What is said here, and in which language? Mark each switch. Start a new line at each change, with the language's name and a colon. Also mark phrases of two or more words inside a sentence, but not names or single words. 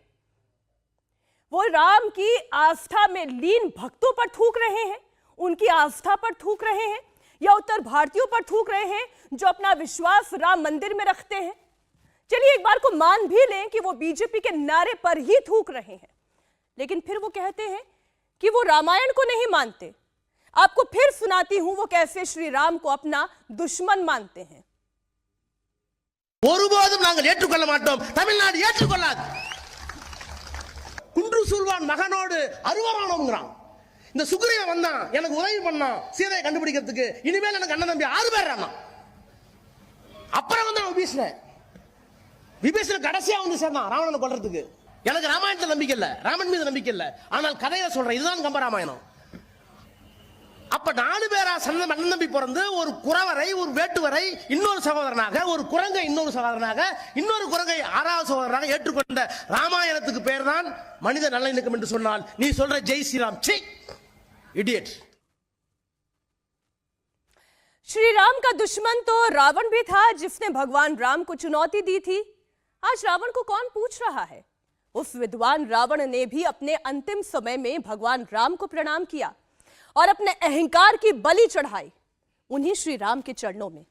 Hindi: वो राम की आस्था में लीन भक्तों पर थूक रहे हैं, उनकी आस्था पर थूक रहे हैं, या उत्तर भारतीयों पर थूक रहे हैं जो अपना विश्वास राम मंदिर में रखते हैं। चलिए एक बार को मान भी लें कि वो बीजेपी के नारे पर ही थूक रहे हैं, लेकिन फिर वो कहते हैं कि वो रामायण को नहीं मानते। आपको फिर सुनाती हूं वो कैसे श्री राम को अपना दुश्मन मानते हैं।
Tamil: ஒருபோதும் நாங்கள் ஏற்றுக்கொள்ள மாட்டோம். தமிழ்நாடு ஏற்றுக்கொள்ளாது. குன்று சூழ்வான் மகனோடு அருவரானோம்ங்கறான். இந்த சுக்ரீவன் வந்தான், எனக்கு உதவி பண்ணான் சீதையை கண்டுபிடிக்கிறதுக்கு. இனிமேல் எனக்கு அண்ணன் தம்பி 6 பேர் ரானா. அப்புறம் வந்தான் விபீஷணன் கடைசியா வந்து சேர்ந்தான் ராவணனை கொல்றதுக்கு. எனக்கு ராமாயணத்தில் நம்பிக்கை இல்ல, ராமன் மீது நம்பிக்கை இல்ல. ஆனால் கதையை சொல்றேன், இதுதான் கம்பராமாயணம். அப்ப 4 பேரா அண்ணன் தம்பி பிறந்து ஒரு குறவரை, ஒரு வேட்டுவரை இன்னொரு சகோதரனாக, ஒரு குரங்கை இன்னொரு சகோதரனாக, இன்னொரு குரங்கை 6வது சகோதரனாக ஏற்றுக்கொண்ட ராமாயணத்துக்கு பேர் தான் மனித நல்லிணக்கம் என்று சொன்னால் நீ சொல்ற ஜெய் ஸ்ரீராம் சி इडियट।
Hindi: श्री राम का दुश्मन तो रावण भी था, जिसने भगवान राम को चुनौती दी थी। आज रावण को कौन पूछ रहा है? उस विद्वान रावण ने भी अपने अंतिम समय में भगवान राम को प्रणाम किया और अपने अहंकार की बलि चढ़ाई उन्हीं श्री राम के चरणों में।